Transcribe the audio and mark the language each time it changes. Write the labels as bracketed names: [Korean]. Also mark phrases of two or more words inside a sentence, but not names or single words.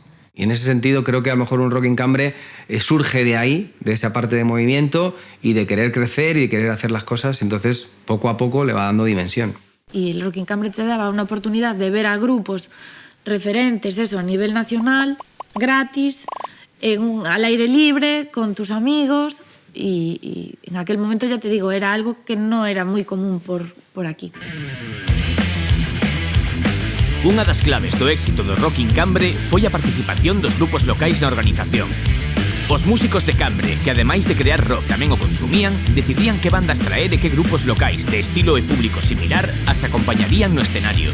[Spanish] Y en ese sentido creo que a lo mejor un Rock en Cambre surge de ahí, de esa parte de movimiento y de querer crecer y de querer hacer las cosas, entonces poco a poco le va dando dimensión. Y el Rock en Cambre te daba una oportunidad de ver a grupos referentes, eso, a nivel nacional, gratis, al aire libre, con tus amigos, y en aquel momento, ya te digo, era algo que no era muy común por aquí. [Galician] Unha das claves do éxito do Rock en Cambre foi a participación dos grupos locais na organización. Os músicos de Cambre, que ademais de crear rock tamén o consumían, decidían que bandas traer e que grupos locais de estilo e público similar as acompañarían no escenario.